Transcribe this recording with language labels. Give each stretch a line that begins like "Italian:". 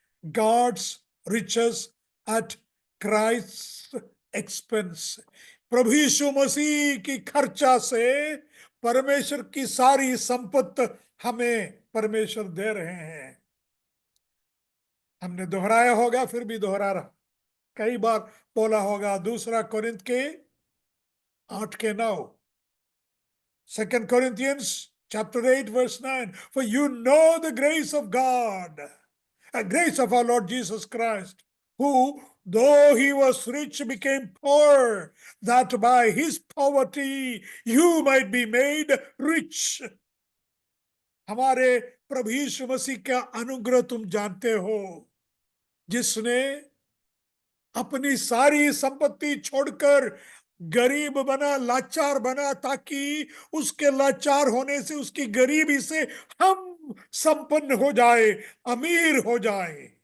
English: God's riches at Christ's expense.
Hindi: प्रभु यीशु मसीह की खर्चा से परमेश्वर की सारी संपत्ति हमें परमेश्वर दे रहे हैं। हमने दोहराया होगा, फिर भी दोहरा रहा, कई बार बोला होगा।
English: 2 के 8:9, 2 Corinthians chapter 8 verse 9, for you know the grace of God, a grace of our Lord Jesus Christ, who though he was rich became poor, that by his poverty you might be made rich।
Hindi: हमारे प्रभु यीशु मसीह का अनुग्रह तुम जानते हो, जिसने अपनी सारी संपत्ति छोड़कर गरीब बना, लाचार बना, ताकि उसके लाचार होने से, उसकी गरीबी से हम संपन्न हो जाए, अमीर हो जाए।